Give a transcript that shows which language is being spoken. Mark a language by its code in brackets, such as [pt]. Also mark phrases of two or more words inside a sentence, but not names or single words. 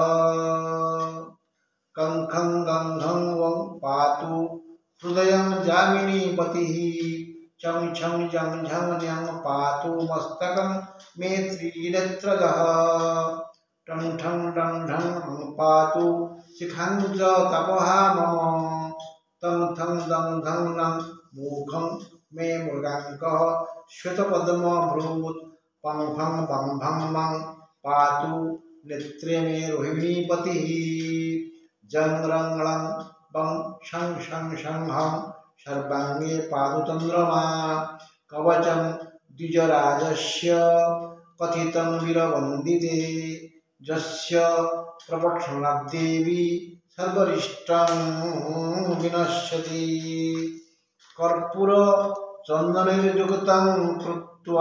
[sa] कंखं गंधं वं पातु हृदय जामिनी पति चं छं जं झं न्यं पातु मस्तकं मे त्रिनेत्रजः टं ठं डं ढं पातु शिखं च तपः मम तं थं दं धं नं मुखं मे मृगाङ्कः श्वेतपद्मभ्रूत् पंफं बं भं मं पातु नेत्रे मे रोहिणीपतिः जं रं लं बं शं शं शं हं सर्वांगे पादु चंद्रमा कवचं द्विजराजस्य कथितं वीरवन्दिते जस्य प्रपक्षणाद्देवी सर्वरिष्टं विनश्यति कर्पूर चन्दनैर्युक्तं कृत्वा